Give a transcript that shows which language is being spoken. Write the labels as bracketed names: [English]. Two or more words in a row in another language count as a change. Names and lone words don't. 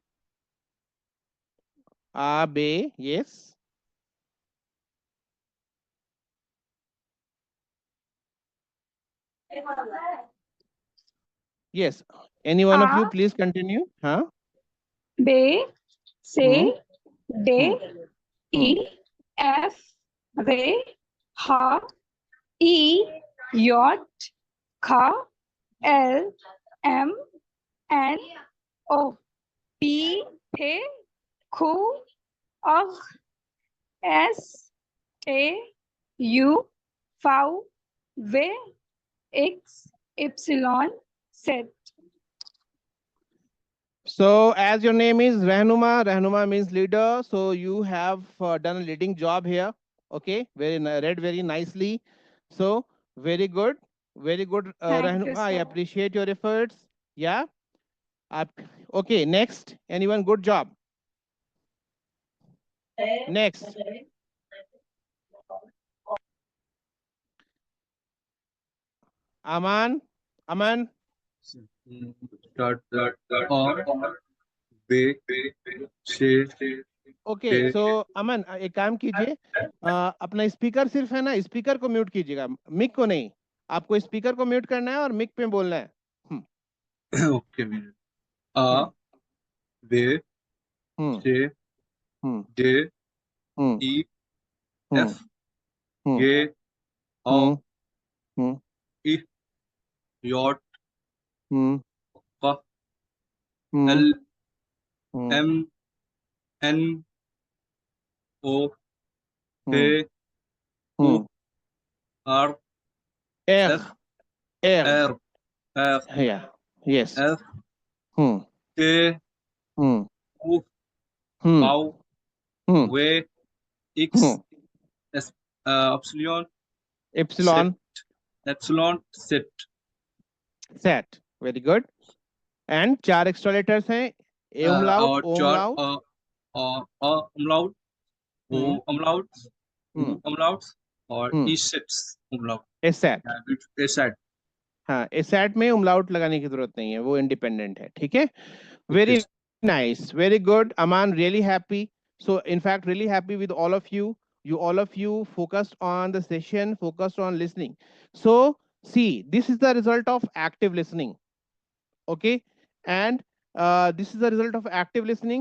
[English] A, B. Yes. Yes. Any one of you, A. please continue. Huh? B, C, D, Hmm. E, F, V, H, E, J, K, L, M, N, O, P, P, Q, R, S, T, U, V, V X Y Z. So as your name is Rehnuma, Rehnuma means leader. So you have done a leading job here. Okay, read very nicely. So very good, Thank you, Rehnuma. I sir. appreciate your efforts. Yeah. Okay, next. Anyone? Good job. Next. Aman. Aman. [Hindi] Start बे से [English] okay so [Hindi] अमन एक काम कीजिए, अपना स्पीकर सिर्फ है ना, स्पीकर को म्यूट कीजिएगा, मिक को नहीं। आपको स्पीकर को म्यूट करना है और मिक पे बोलना है। ओके आ बे से जे ई एफ जे ओ ई यॉट क एल एम एन ओ पे ओ आर एफ एर एफ [English] Yes एफ के ओ वाउ वे एक्स एस एप्सिलॉन सेट Zet very good. And 4 extra letters हैं, ए umlaut, o umlaut, umlaut, o umlaut, u umlaut और ई सेट्स umlaut। [Hindi] एसेट, हाँ एसेट में umlaut लगाने की जरूरत नहीं है, वो इंडिपेंडेंट है। ठीक है, [English] Very nice, very good Aman, really happy. So in fact really happy with all of you. All of you focused on the session, focused on listening. So see, this is the result of active listening. Okay, and this is the result of active listening.